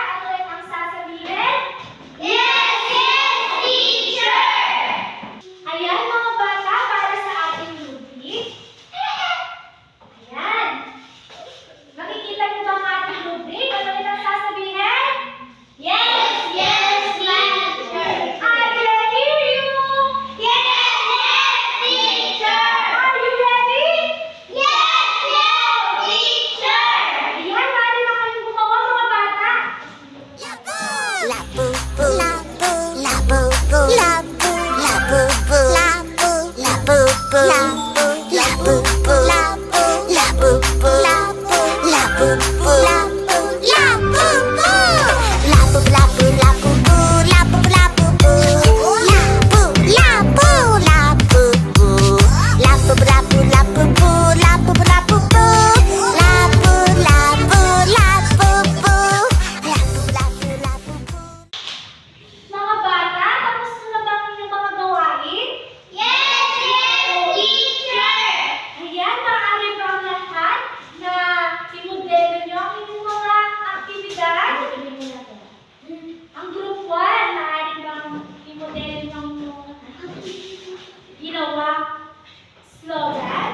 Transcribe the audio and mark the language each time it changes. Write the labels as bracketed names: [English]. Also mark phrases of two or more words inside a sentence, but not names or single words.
[Filipino] Ano ulit ang sasabihin? [English] Yes, teacher! [Filipino] Ayan mga bata, para sa ating rubric. Ayan. Makikita niyo ba ang ating rubric? Ano ulit ang sasabihin? [English] Yes, teacher! I can hear you! Yes, teacher! Are you ready? Yes, teacher! [Filipino] Ayan, maaari na kayong gumawa mga bata. La boo boo, la boo, la boo boo, la boo, la boo boo, la boo, la boo boo, la boo, la boo boo, la boo, la boo boo, la boo, la boo boo, la boo, la boo boo, la boo, la boo, la boo boo, la boo, la boo boo, la boo, la boo, la boo boo, la boo, la boo, la boo boo, la boo, la boo boo, la boo, la boo, la boo boo, la boo, la boo, la boo boo. Mga bata, tapos na ba ang inyong mga gawain? [English] Yes, teacher! [Filipino] Ayan, maaari ba ang lahat na i-modelo nyo ang inyong mga aktibidad? Ang Group 1, maaari bang i-modelo nyo ang inyong ginawa slogan?